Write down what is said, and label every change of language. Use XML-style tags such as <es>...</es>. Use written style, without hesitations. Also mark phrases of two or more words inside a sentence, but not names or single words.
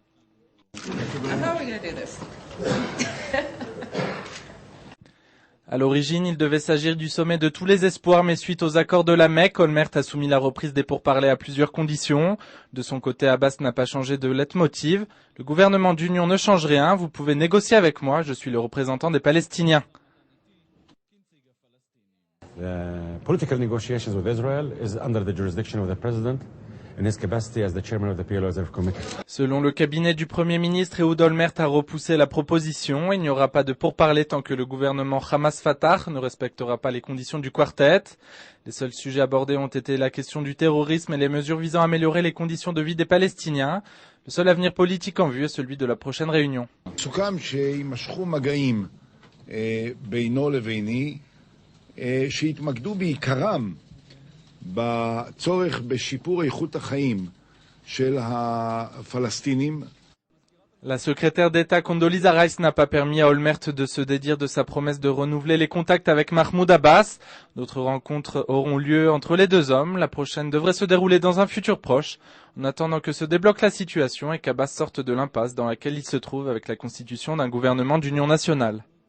<fr>À l'origine, il devait s'agir du sommet de tous les espoirs, mais suite aux accords de la Mecque, Olmert a soumis la reprise des pourparlers à plusieurs conditions. De son côté, Abbas n'a pas changé de leitmotiv. Le gouvernement d'union ne change rien, vous pouvez négocier avec moi, je suis le représentant des Palestiniens.</fr> <en>The political negotiations with Israel is under the jurisdiction of the president in his capacity as the chairman of the PLO Reserve Committee.</en> <fr>Selon le cabinet du Premier ministre, Ehud Olmert a repoussé la proposition. Il n'y aura pas de pourparlers tant que le gouvernement Hamas-Fatah ne respectera pas les conditions du quartet. Les seuls sujets abordés ont été la question du terrorisme et les mesures visant à améliorer les conditions de vie des Palestiniens. Le seul avenir politique en vue est celui de la prochaine réunion.</fr> <he>שהתמקדו בעיקרם בצורך בשיפור איכות החיים של הפלסטינים.</he> <fr>La secrétaire d'État Condoleezza Rice n'a pas permis à Olmert de se dédire de sa promesse de renouveler les contacts avec Mahmoud Abbas. D'autres rencontres auront lieu entre les deux hommes. La prochaine devrait se dérouler dans un futur proche, en attendant que se débloque la situation et qu'Abbas sorte de l'impasse dans laquelle il se trouve avec la constitution d'un gouvernement d'union nationale.</fr>